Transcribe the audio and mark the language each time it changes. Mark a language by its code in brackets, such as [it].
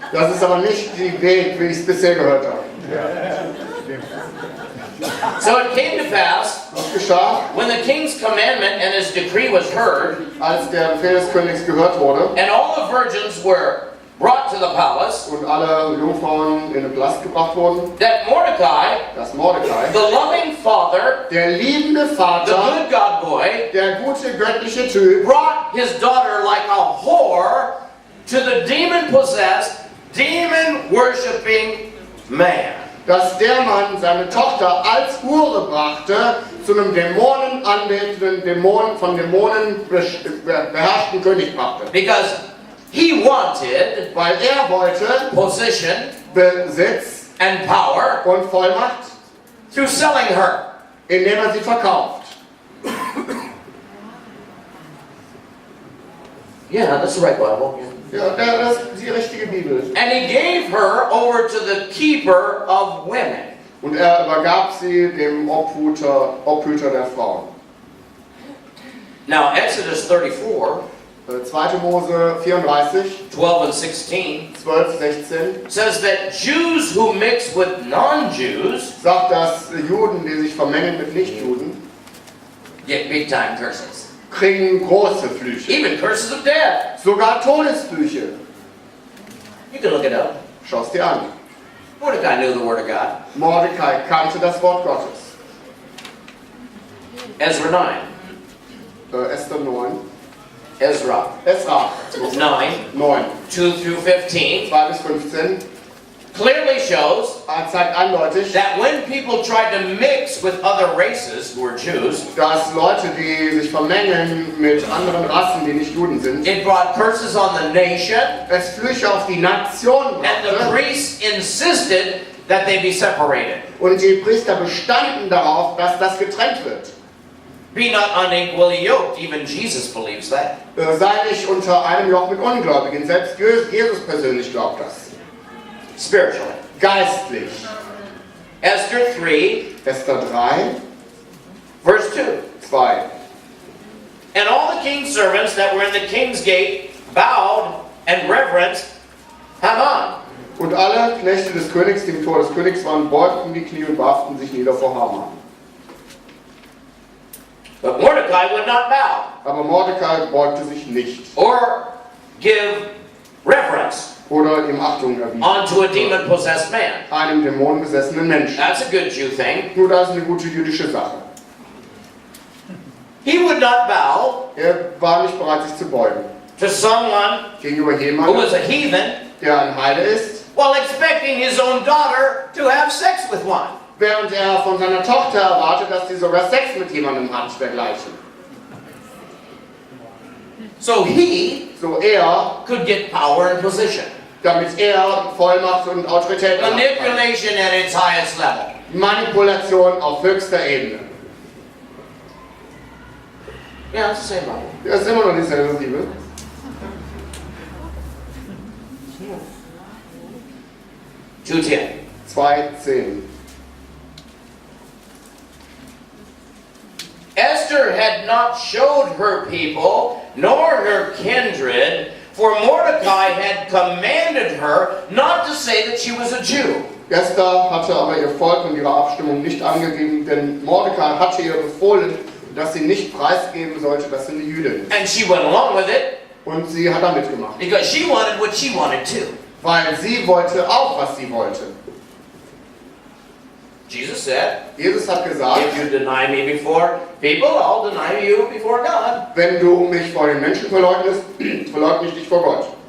[de] Das ist aber nicht die Weg, wie ich es bisher gehört habe. [en] So it came to pass, [de] Was geschah, [en] when the king's commandment and his decree was heard, [de] als der Befehl des Königs gehört wurde [en] and all the virgins were brought to the palace, [de] und alle Jungfrauen in den Palast gebracht wurden, [en] that Mordecai, [de] dass Mordecai, [en] the loving father, [de] der liebende [en] the [de] Vater, [en] good God boy, [de] der gute göttliche Typ, [en] brought his daughter like a whore to the demon-possessed, demon-worshipping man. [de] dass der Mann seine Tochter als Hure brachte zu einem dämonenanbetenden, von Dämonen beherrschten König brachte. [en] Because he wanted [de] Weil er wollte [en] position [de] Besitz [en] and power [de] und Vollmacht, [en] through selling her. [de] indem er sie verkauft. [en] Yeah, that's the right Bible. [de] Ja, das ist die richtige Bibel. [en] And he gave her over to the keeper of women. [de] Und er übergab sie dem Obhüter der Frauen. [en] Now, Exodus 34, [de] 2. Mose 34, [en] 12 and 16 [de] 12, 16 [en] says that Jews who mix with non-Jews [de] sagt, dass Juden, die sich vermengen mit Nichtjuden, [en] get big-time curses. [de] kriegen große Flüche. [en] Even curses of death. [de] Sogar Todesflüche. [en] You can look it up. [de] Schau es dir an. [en] Mordecai knew the word of God. [de] Mordecai kannte das Wort Gottes. [en] Ezra 9. [de] Esther 9. [en] Ezra [de] Esra [en] 9, [de] 9. [en] 2 through 15. [de] 2 bis 15. [en] clearly shows [de] zeigt eindeutig, [en] that when people tried to mix with other races who were Jews, [de] dass Leute, die sich vermengen mit anderen Rassen, die nicht Juden sind, [en] it brought curses on the nation, [de] es Flüche auf die Nation [en] and the [de] brachte. [en] priests insisted that they be separated. [de] Und die Priester bestanden darauf, dass das getrennt wird. [en] Be not unequally yoked. Even Jesus believes that. [de] Sei nicht unter einem Joch mit Ungläubigen. Selbst Jesus persönlich glaubt das. [en] Spiritually. [de] Geistlich. [en] Esther 3, [de] Esther 3, [en] verse 2. [de] 2. [en] And all the king's servants that were in the king's gate bowed and reverenced Haman. [de] Und alle Knechte des Königs, die im Tor des Königs waren, beugten die Knie und warfen sich nieder vor Haman. [en] But Mordecai would not bow [de] Aber Mordecai beugte sich nicht [en] or give reverence [de] oder ihm Achtung erwies. [en] unto a demon-possessed man. [de] Einem dämonenbesessenen Menschen. [en] That's a good Jew thing. [de] Nur das ist eine gute jüdische Sache. [en] He would not bow [de] Er war nicht bereit, sich zu beugen. [en] to someone [de] Gegenüber [en] who [de] jemandem, [en] was a heathen [de] der ein Heide ist, [en] while expecting his own daughter to have sex with one. [de] während er von seiner Tochter erwartet, dass sie sogar Sex mit jemandem hat, dergleichen. [en] So he [de] So er, [en] could get power and position. [de] damit er Vollmacht und Autorität erlangt. [en] Manipulation at its highest level. [de] Manipulation auf höchster Ebene. [en] Yeah, it's the same Bible. [de] Das ist immer noch dieselbe Bibel. [en] Two 10. [de] 2,10. [en] Esther had not showed her people, nor her kindred, for Mordecai had commanded her not to say that she was a Jew. [de] Esther hatte aber ihr Volk und ihre Abstimmung nicht angegeben, denn Mordecai hatte ihr befohlen, dass sie nicht preisgeben sollte, dass sie eine Jüdin ist. [en] And she went along with it [de] Und sie hat da mitgemacht. [en] because she wanted what she wanted too. [de] Weil sie wollte auch, was sie wollte. [en] Jesus said, [de] Jesus hat gesagt, [en] if you deny me before people, I'll deny you before God. [de] wenn du mich vor den Menschen verleugnest, verleugne ich dich vor Gott.